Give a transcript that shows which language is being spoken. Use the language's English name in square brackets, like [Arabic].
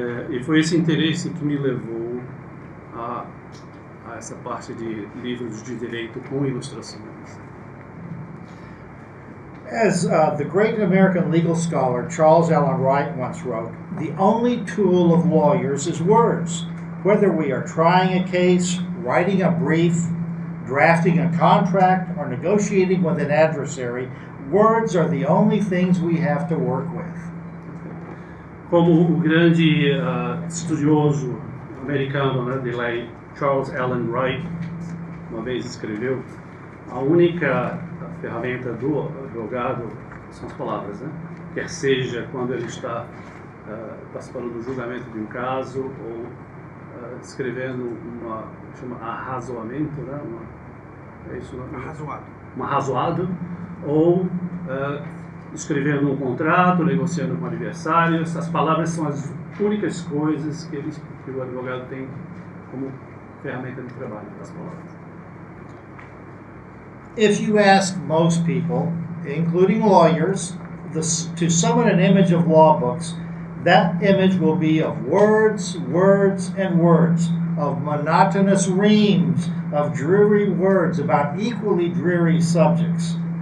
[Portuguese] E foi esse interesse que me levou a essa parte de livros de direito com ilustrações. [English] As the great American legal scholar Charles Allen Wright once wrote, the only tool of lawyers is words. Whether we are trying a case, writing a brief, drafting a contract, or negotiating with an adversary, words are the only things we have to work with. [Portuguese] Como o grande estudioso americano, né, de lei Charles Allen Wright uma vez escreveu, a única ferramenta do advogado são as palavras, né? Quer seja quando ele está participando do julgamento de um caso ou escrevendo chama arrazoamento, né? É isso, um arrazoado, ou escrevendo um contrato, negociando com o adversário. Essas palavras são as únicas coisas que o advogado tem como ferramenta de trabalho, as palavras. [English] If you ask most people, including lawyers, to summon an image of law books, that image will be of words, words, and words, of monotonous reams of dreary words about equally dreary subjects.